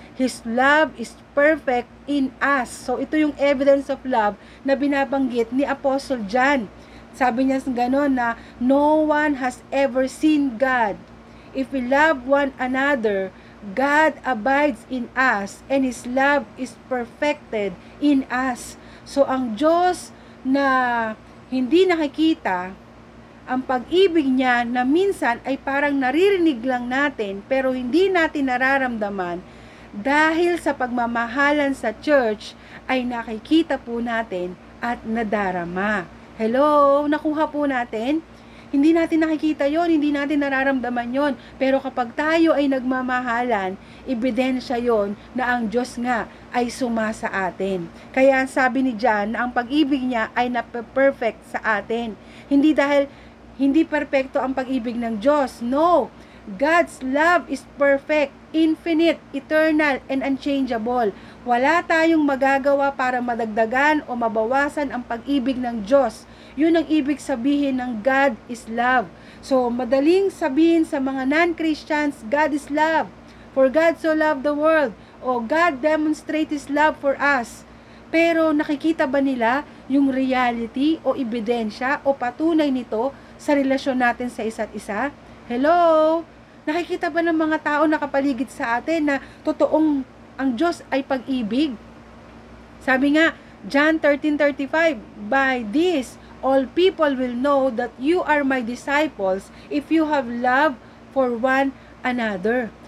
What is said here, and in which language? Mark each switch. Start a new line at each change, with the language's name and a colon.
English: His love is perfect in us. So,
Filipino: ito yung
English: evidence of love
Filipino: na binabanggit ni
English: Apostle John.
Filipino: Sabi niya gano'n na,
English: no one has ever seen God. If we love one another, God abides in us and His love is perfected in us.
Filipino: So, ang Diyos na hindi nakikita, ang pag-ibig niya na minsan ay parang naririnig lang natin pero hindi natin nararamdaman, dahil sa pagmamahalan sa church ay nakikita po natin at nadarama. Hello, nakuha po natin? Hindi natin nakikita yon, hindi natin nararamdaman yon. Pero kapag tayo ay nagmamahalan, ebidensya yon na ang Diyos nga ay sumasa atin. Kaya sabi ni John na ang pag-ibig niya ay nape-perfect sa atin. Hindi dahil hindi perpekto ang pag-ibig ng Diyos.
English: No, God's love is perfect, infinite, eternal, and unchangeable.
Filipino: Wala tayong magagawa para madagdagan o mabawasan ang pag-ibig ng Diyos. Yun ang ibig sabihin ng
English: God is love.
Filipino: So, madaling sabihin sa mga non-Christians, God is love.
English: For God so loved the world. O God demonstrate His love for us.
Filipino: Pero nakikita ba nila yung reality o ebidensya o patunay nito sa relasyon natin sa isa't isa? Hello? Nakikita ba ng mga tao na kapaligid sa atin na totoong ang Diyos ay pag-ibig? Sabi nga,
English: John 13:35, by this, all people will know that you are my disciples if you have love for one another.